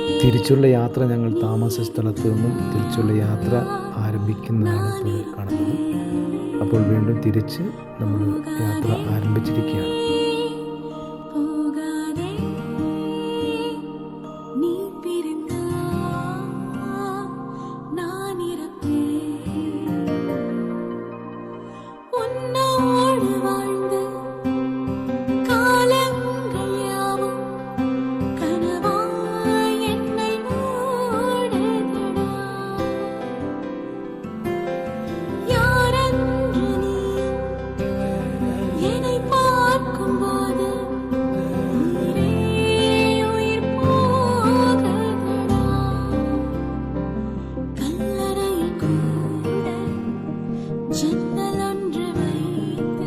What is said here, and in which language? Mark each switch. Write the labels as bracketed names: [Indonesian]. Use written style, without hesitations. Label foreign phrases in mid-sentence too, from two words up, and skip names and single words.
[Malayalam] തിരിച്ചുള്ള യാത്ര ഞങ്ങൾ താമസ സ്ഥലത്ത് നിന്നും തിരിച്ചുള്ള യാത്ര ആരംഭിക്കുന്നതാണ് ഇപ്പോൾ കാണുന്നത്. അപ്പോൾ വീണ്ടും തിരിച്ച് നമ്മൾ യാത്ര ആരംഭിച്ചിരിക്കുകയാണ്. [Tamil] போகாதே நீ பிரிந்தா நான் இருப்பேன் உன்னோடு வாழ்ந்து காலங்கள் யாவும் கனவாய் என்னை மூடுதடா யாரென்று நீ என்னை பார்க்கும்போது உயிரே உயிர் போகுதடா கல்லறையில் கூட ஜன்னல் ஒன்று வைத்து